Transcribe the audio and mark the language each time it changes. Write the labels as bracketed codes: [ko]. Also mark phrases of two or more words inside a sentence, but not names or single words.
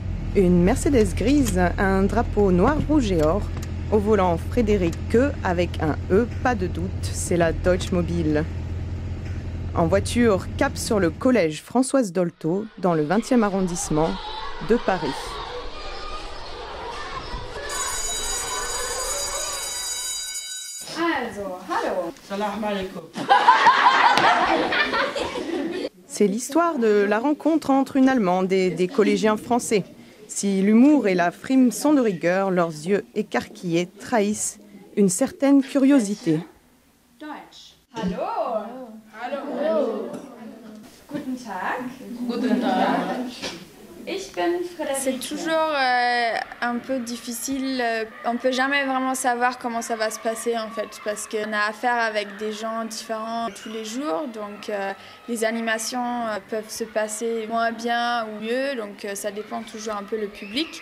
[fr] Une Mercedes grise, un drapeau noir, rouge et or. Au volant, Frédéric Queux avec un E, pas de doute, c'est la Deutschmobil. En voiture, cap sur le collège Françoise Dolto, dans le 20e arrondissement de Paris. [de] Also, hallo. [ar] سلام عليكم. [fr] C'est l'histoire de la rencontre entre une Allemande et des collégiens français. Si l'humour et la frime sont de rigueur, leurs yeux écarquillés trahissent une certaine curiosité. [de] Deutsch. Hallo. Hallo. Guten Tag. Guten Tag. Ich bin Frédéric. [fr] C'est toujours un peu difficile. On ne peut jamais vraiment savoir comment ça va se passer en fait, parce qu'on a affaire avec des gens différents tous les jours. Donc les animations peuvent se passer moins bien ou mieux, donc ça dépend toujours un peu le public.